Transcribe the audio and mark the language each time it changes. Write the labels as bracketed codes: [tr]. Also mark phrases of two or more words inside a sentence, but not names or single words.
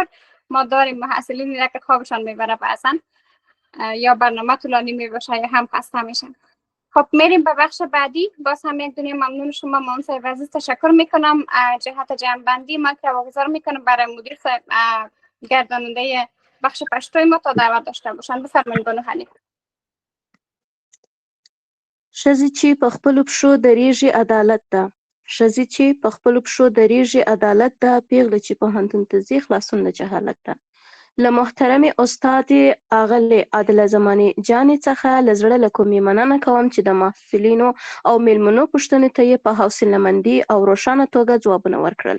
[fa] ما داریم محصلینی را که خوابشان میبره بعضن یا برنامه طولانی میباشه یا هم خسته میشن. خب میریم به بخش بعدی. باز هم یک دنیا ممنون شما مامان صاحب عزیز. تشکر میکنم. جهت جمع‌بندی ما که واگذار میکنم برای مدیر صاحب گرداننده بخش پشتوی ما تا دعوت داشته باشن. بفرمایید بانو حنیف. [ps] ښځې چې په خپلو پښو درېږي عدالت ده. ښځې چې په خپلو پښو درېږي عدالت ده. پیغله چې پوهنتون ته ځي خلاصون د جهالت ده. له محترمې استادې اغلې عادله زمانې جانې څخه له زړه له کومې مننه کوم چې د محصلینو او میلمنو پوښتنو ته یې په حوصله‌مندۍ او روښانه توګه ځوابونه ورکړل.